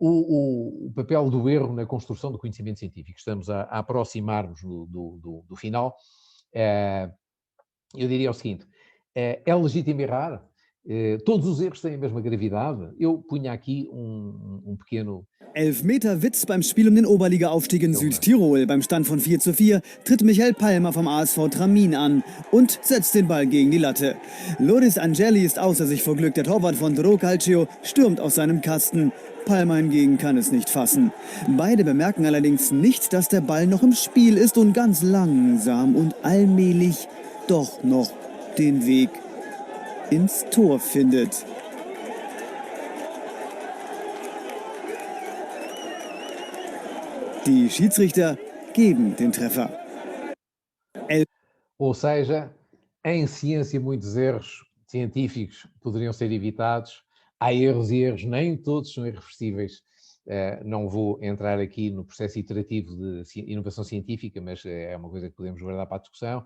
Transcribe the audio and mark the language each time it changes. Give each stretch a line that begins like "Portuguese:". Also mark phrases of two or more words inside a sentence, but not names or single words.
Portuguese: o papel do erro na construção do conhecimento científico. Estamos a aproximar-nos do final. Eu diria o seguinte, é legítimo errar? Todos os erros têm a mesma gravidade? Eu punha aqui pequeno...
German: Elfmeter-Witz beim Spiel den Oberliga-Aufstieg in Südtirol. Beim Stand von 4:4 tritt Michael Palmer vom ASV Tramin an und setzt den Ball gegen die Latte. Loris Angeli ist außer sich vor Glück. Der Torwart von Dro Calcio stürmt aus seinem Kasten. Palmer hingegen kann es nicht fassen. Beide bemerken allerdings nicht, dass der Ball noch im Spiel ist und ganz langsam und allmählich doch noch den Weg ins Tor findet. Die Schiedsrichter geben den Treffer.
Portuguese: Ou seja, em ciência muitos erros científicos poderiam ser evitados. Há erros e erros, nem todos são irreversíveis. Não vou entrar aqui no processo iterativo de inovação científica, mas é uma coisa que podemos guardar para a discussão.